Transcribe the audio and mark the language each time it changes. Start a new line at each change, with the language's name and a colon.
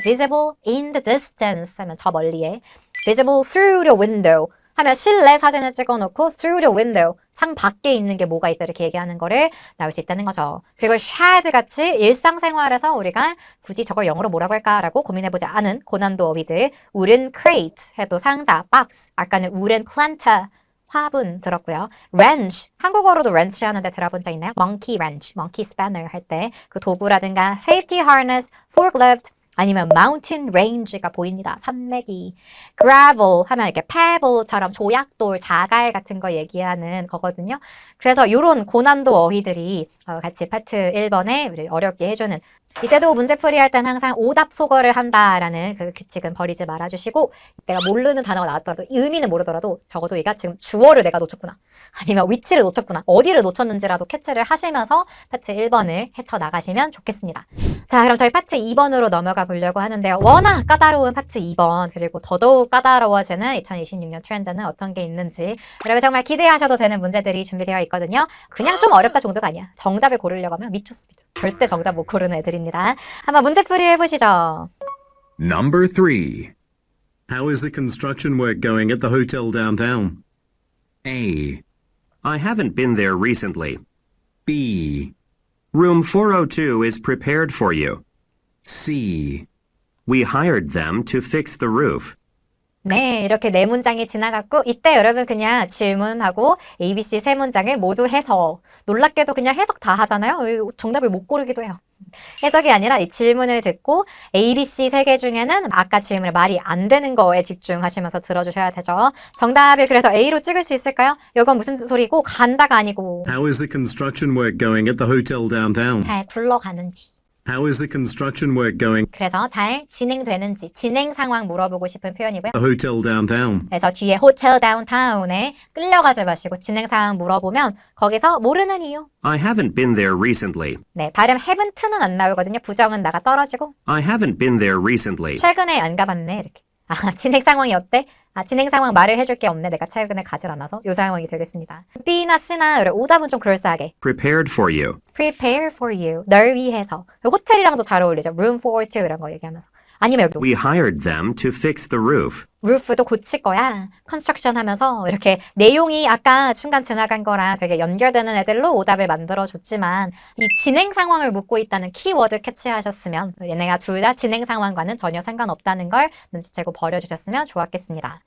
English: visible in the distance
Korean: 하면 저 멀리에
English: visible through the window
Korean: 하면 실내 사진을 찍어놓고 through the window 창 밖에 있는 게 뭐가 있다 이렇게 얘기하는 거를 나올 수 있다는 거죠. 그리고 shed 같이 일상생활에서 우리가 굳이 저걸 영어로 뭐라고 할까라고 고민해보지 않은 고난도 어휘들 wooden crate 해도 상자, box 아까는 wooden planter 화분 들었고요. wrench 한국어로도 wrench 하는데 들어본 적 있나요? monkey wrench, monkey spanner 할 때 그 도구라든가 safety harness, forklift 아니면 mountain range가 보입니다. 산맥이. gravel 하면 이렇게 pebble처럼 조약돌, 자갈 같은 거 얘기하는 거거든요. 그래서 이런 고난도 어휘들이 같이 파트 1번에 우리 어렵게 해주는 이때도 문제풀이 할 땐 항상 오답 소거를 한다라는 그 규칙은 버리지 말아주시고 내가 모르는 단어가 나왔더라도 의미는 모르더라도 적어도 얘가 지금 주어를 내가 놓쳤구나 아니면 위치를 놓쳤구나 어디를 놓쳤는지라도 캐치를 하시면서 파트 1번을 헤쳐나가시면 좋겠습니다. 자 그럼 저희 파트 2번으로 넘어가 보려고 하는데요. 워낙 까다로운 파트 2번 그리고 더더욱 까다로워지는 2026년 트렌드는 어떤 게 있는지 그리고 정말 기대하셔도 되는 문제들이 준비되어 있거든요. 그냥 좀 어렵다 정도가 아니야. 정답을 고르려고 하면 미쳤어. 절대 정답 못 고르는 애들입니다. 한번 문제풀이 해보시죠.
English: Number 3. How is the construction work going at the hotel downtown? A. I haven't been there recently. B. Room 402 is prepared for you. C. We hired them to fix the roof.
Korean: 네, 이렇게 네 문장이 지나갔고 이때 여러분 그냥 질문하고 ABC 세 문장을 모두 해석 놀랍게도 그냥 해석 다 하잖아요. 정답을 못 고르기도 해요. 해석이 아니라 이 질문을 듣고 ABC 세 개 중에는 아까 질문에 말이 안 되는 거에 집중하시면서 들어주셔야 되죠. 정답을 그래서 A로 찍을 수 있을까요? 이건 무슨 소리고 간다가 아니고
English: How is the construction work going at the hotel downtown?
Korean: 잘 굴러가는지
English: How is the construction work going
Korean: 그래서 잘 진행되는지 진행 상황 물어보고 싶은 표현이고요.
English: at the hotel downtown?
Korean: 그래서 뒤에 호텔 다운타운에 끌려가지 마시고 진행 상황 물어보면 거기서 모르는 이유
English: I haven't been there recently.
Korean: 네, 발음 haven't는 안 나오거든요. 부정은 나가 떨어지고
English: I haven't been there recently.
Korean: 최근에 안 가봤네 이렇게. 아, 진행 상황이 어때? 아, 진행 상황 말을 해줄 게 없네. 내가 최근에 가질 않아서 요 상황이 되겠습니다. B나 C나 오답은 좀 그럴싸하게.
English: Prepared for you. Prepare for you.
Korean: 널 위해서. 호텔이랑도 잘 어울리죠.
English: Room for two
Korean: 이런 거 얘기하면서. 아니면 여기
English: We hired them to fix the roof.
Korean: 루프도 고칠 거야. 컨스트럭션 하면서 이렇게 내용이 아까 중간 지나간 거랑 되게 연결되는 애들로 오답을 만들어줬지만 이 진행 상황을 묻고 있다는 키워드 캐치하셨으면 얘네가 둘 다 진행 상황과는 전혀 상관없다는 걸 눈치채고 버려주셨으면 좋았겠습니다.